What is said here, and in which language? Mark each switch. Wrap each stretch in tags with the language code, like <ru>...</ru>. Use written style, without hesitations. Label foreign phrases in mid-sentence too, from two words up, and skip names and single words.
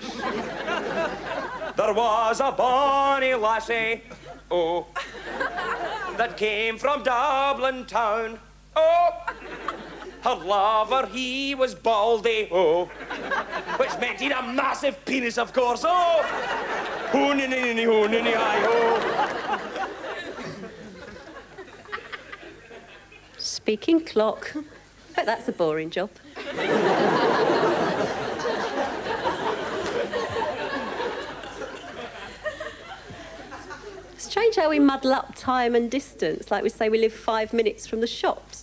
<en>There was a bonny lassie, oh, that came from Dublin town, oh. Her lover, he was baldy, oh, which meant he'd a massive penis, of course, oh. Ho-ni-ni-ni, ho-ni-ni, hi-ho. Speaking clock. Bet that's a boring job. Strange how we muddle up time and distance, like we say we live 5 minutes from the shops.</en>